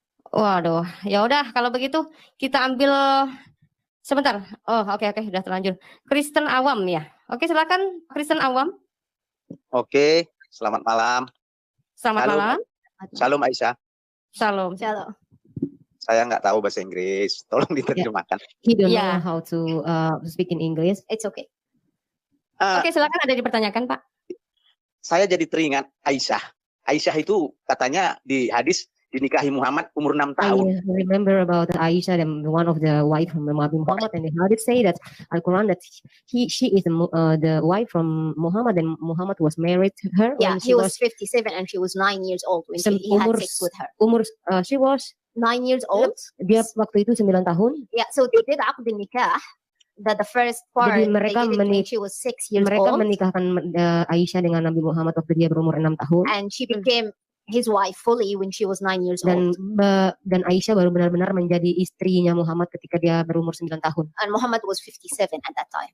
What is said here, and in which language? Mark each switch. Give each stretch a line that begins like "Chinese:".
Indonesian: Waduh, ya udah kalau begitu kita ambil sebentar. Oh, oke, sudah terlanjur. Kristen Awam ya. Oke, silakan Kristen Awam. Oke, selamat malam. Selamat malam. Shalom Aisyah. Shalom. Saya nggak tahu bahasa Inggris, tolong diterjemahkan.
English: He don't know how to speak in English. It's okay.
Indonesian: Oke, silakan, ada dipertanyakan, Pak. Saya jadi teringat Aisyah. Aisyah itu katanya di hadis dinikahi Muhammad umur 6 tahun.
English: I remember about Aisha, one of the wife from Nabi Muhammad, and the hadith say that Al-Quran that she is the wife from Muhammad, and Muhammad was married to her. Yeah, he was 57 and she was 9 years old when he had sex with her. She was 9 years old.
Indonesian: Dia waktu itu 9 tahun.
English: Yeah, so they did aqd nikah. That the first part
Indonesian: Jadi mereka
English: they did it when she was 6 years
Indonesian: mereka
English: old.
Indonesian: menikahkan Aisyah dengan Nabi Muhammad waktu dia berumur 6 tahun.
English: And she became his wife fully when she was 9 years old.
Indonesian: Dan Aisyah baru benar-benar menjadi istrinya Muhammad ketika dia berumur 9 tahun.
English: And Muhammad was 57 at that time.